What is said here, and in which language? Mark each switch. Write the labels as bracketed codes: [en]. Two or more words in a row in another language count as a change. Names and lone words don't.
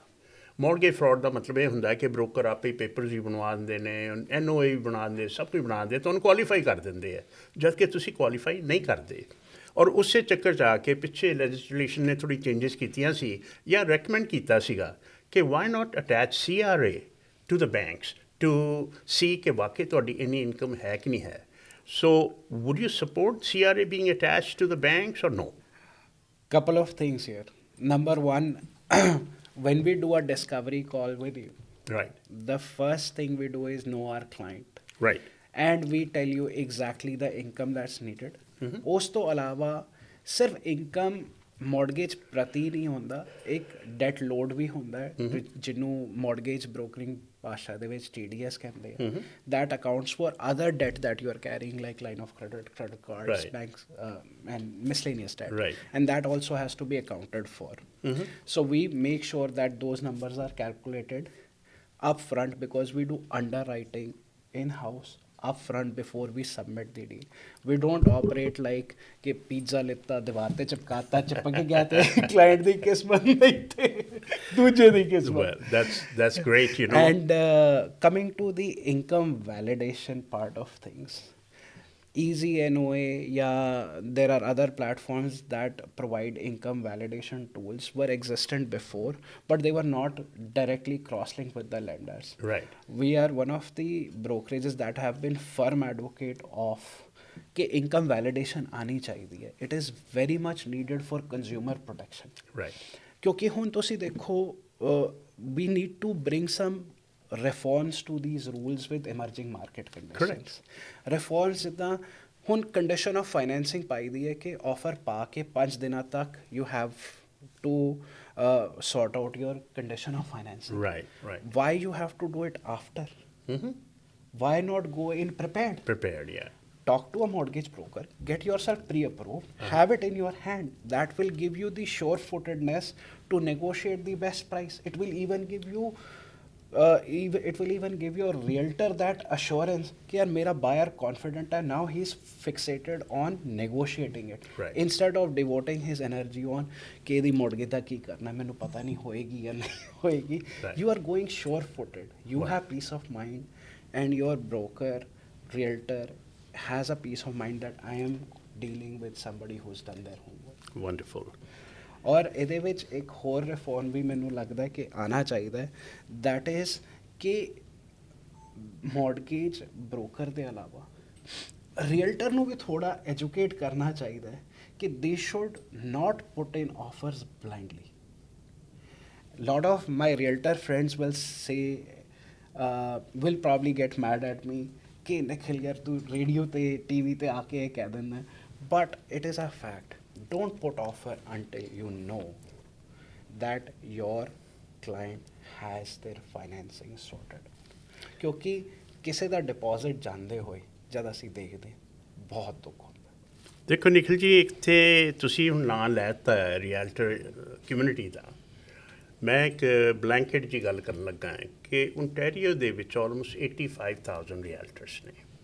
[en] mortgage fraud [pa] ਦਾ ਮਤਲਬ ਇਹ ਹੁੰਦਾ ਕਿ ਬ੍ਰੋਕਰ ਆਪੇ ਹੀ ਪੇਪਰਸ ਵੀ ਬਣਵਾ ਦਿੰਦੇ ਨੇ, NOA ਵੀ ਬਣਾ ਦਿੰਦੇ, ਸਭ ਕੁਝ ਬਣਾ ਦਿੰਦੇ, ਤੁਹਾਨੂੰ ਕੁਆਲੀਫਾਈ ਕਰ ਦਿੰਦੇ ਆ, ਜਦ ਕਿ ਤੁਸੀਂ ਕੁਆਲੀਫਾਈ ਨਹੀਂ ਕਰਦੇ। ਔਰ ਉਸੇ ਚੱਕਰ 'ਚ ਆ ਕੇ ਪਿੱਛੇ ਲੈਜਿਸਲੇਸ਼ਨ ਨੇ ਥੋੜ੍ਹੀ ਚੇਂਜਸ ਕੀਤੀਆਂ ਸੀ ਜਾਂ ਰੈਕਮੈਂਡ ਕੀਤਾ ਸੀਗਾ ਕਿ [en] why not attach CRA to the banks to see [pa] ਕਿ ਵਾਕਈ ਤੁਹਾਡੀ ਇੰਨੀ ਇਨਕਮ ਹੈ ਕਿ ਨਹੀਂ ਹੈ। [en] so would you support CRA being attached to the banks or no? Couple of things here. Number one, when we do a discovery call with you, Right. the first thing we do is know our client. Right. And we tell you exactly the income that's needed. [pa] ਉਸ ਤੋਂ ਇਲਾਵਾ ਸਿਰਫ [en] income mortgage [pa] ਪ੍ਰਤੀ ਨਹੀਂ ਹੁੰਦਾ, ਇੱਕ [en] debt load [pa] ਵੀ ਹੁੰਦਾ ਹੈ, ਜਿਹਨੂੰ [en] mortgage brokering [pa] ਭਾਸ਼ਾ ਦੇ ਵਿੱਚ TDS ਕਹਿੰਦੇ ਆ। [en] that accounts for other debt that you are carrying, like line of credit, credit cards, Right. banks, and miscellaneous debt. Right. And that also has to be accounted for. So we make sure that those numbers are calculated upfront, because we do underwriting in-house upfront before we submit the deal. We don't operate like [pa] ਕਿ ਪਿੱਜ਼ਾ ਲਿਤਾ ਦੀਵਾਰ ਤੇ ਚਿਪਕਾਤਾ, ਚਿਪਕ ਗਿਆ ਤੇ client ਦੀ ਕਿਸਮਤ ਨਹੀਂ ਥੇ, ਦੂਜੇ ਦੀ ਕਿਸਮਤ। [en] Well, that's great, you know. And coming to the income validation part of things, Easy NOA, yeah, there are other platforms that provide income validation tools, were existent before, but they were not directly cross-linked with the lenders. Right. We are one of the brokerages that have been firm advocate of [hi] कि income validation आनी चाहिए. [en] It is very much needed for consumer protection. Right. [pa] ਕਿਉਂਕਿ ਹੁਣ ਤੁਸੀ ਦੇਖੋ, [en] we need to bring some reforms to these rules with emerging market conditions. Correct. Reforms [pa] ਜਿੱਦਾਂ ਹੁਣ [en] condition of financing [pa] ਪਾਈ ਦੀ ਹੈ ਕਿ offer ਪਾ ਕੇ 5 ਦਿਨਾਂ ਤੱਕ [en] you have to sort out your condition of financing. Right, right. Why you have to do it after? Why not go in prepared? Prepared, yeah. Talk to a mortgage broker, get yourself pre-approved, have it in your hand. That will give you the sure-footedness to negotiate the best price. It will even give you it will even give your realtor that assurance [hi] कि यार मेरा buyer confident है, [en] now he's fixated on negotiating it Right. instead of devoting his energy on [pa] कि ਇਹਦੀ ਮੁਰਗੇ ਦਾ ਕੀ ਕਰਨਾ ਮੈਨੂੰ ਪਤਾ ਨਹੀਂ ਹੋਏਗੀ ਜਾਂ ਨਹੀਂ ਹੋਏਗੀ. [en] Right. You are going sure footed, you Right. have peace of mind, and your broker realtor has a peace of mind that I am dealing with somebody who's done their homework. Wonderful. [pa] ਔਰ ਇਹਦੇ ਵਿੱਚ ਇੱਕ ਹੋਰ ਰਿਫੋਰਮ ਵੀ ਮੈਨੂੰ ਲੱਗਦਾ ਕਿ ਆਉਣਾ ਚਾਹੀਦਾ ਹੈ, [en] that is [pa] ਕਿ [en] mortgage broker [pa] ਦੇ ਇਲਾਵਾ ਰੀਅਲਟਰ ਨੂੰ ਵੀ ਥੋੜ੍ਹਾ ਐਜੂਕੇਟ ਕਰਨਾ ਚਾਹੀਦਾ ਹੈ ਕਿ [en] they should not put in offers blindly. Lot of my realtor friends will say, will probably get mad at me [pa] ਕਿ ਨਿਖਿਲ ਯਾਰ ਤੂ ਰੇਡੀਓ ਤੇ ਟੀਵੀ ਤੇ ਆਕੇ ਇਹ ਕਹਿ ਦੇਣਾ, [en] but it is a fact. Don't put offer until you know that your client has their financing sorted. [pa] क्योंकि ਕਿਸੇ ਦਾ ਡਿਪੋਜ਼ਿਟ ਜਾਂਦੇ ਹੋਏ ਜਦ ਅਸੀਂ ਦੇਖਦੇ ਬਹੁਤ ਦੁੱਖ ਹੁੰਦਾ. ਦੇਖੋ ਨਿਖਿਲ ਜੀ, ਇੱਥੇ ਤੁਸੀਂ ਹੁਣ ਨਾਂ ਲੈਤਾ [en] realtor community [pa] ਦਾ. ਮੈਂ ਇੱਕ ਬਲੈਂਕਟ ਜੀ ਗੱਲ ਕਰਨ ਲੱਗਾ ਹਾਂ ਕਿ ਓਨਟਾਰੀਓ ਦੇ ਵਿੱਚ ਆਲਮੋਸਟ 85,000 ਰੀਅਲਟਰਸ ਨੇ.